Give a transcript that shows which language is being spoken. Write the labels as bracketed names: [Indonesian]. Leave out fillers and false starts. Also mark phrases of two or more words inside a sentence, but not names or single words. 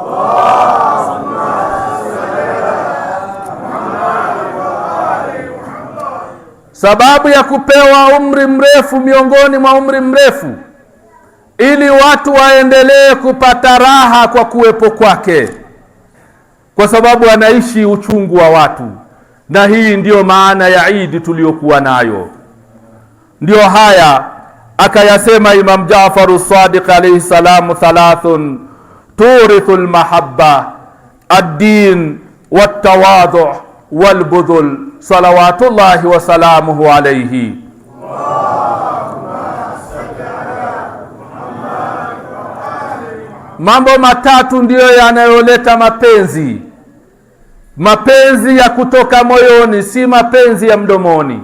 [Swahili] Sababu ya kupewa umri mrefu miongoni mwa umri mrefu, ili watu waendelee kupata raha kwa kuwepo kwake, kwa sababu anaishi uchungu wa watu. Na hii ndiyo maana ya Eid tuliyokuwa nayo. Ndiyo haya akayasema [Arabic] Imam Jaafar as-Sadiq عليه السلام ثلاث تورث المحبة الدين والتواضع والبذل صلوات الله وسلامه عليه. [Swahili] Mambo matatu ndiyo yanayoleta mapenzi. Mapenzi ya kutoka moyoni, si mapenzi ya mdomoni.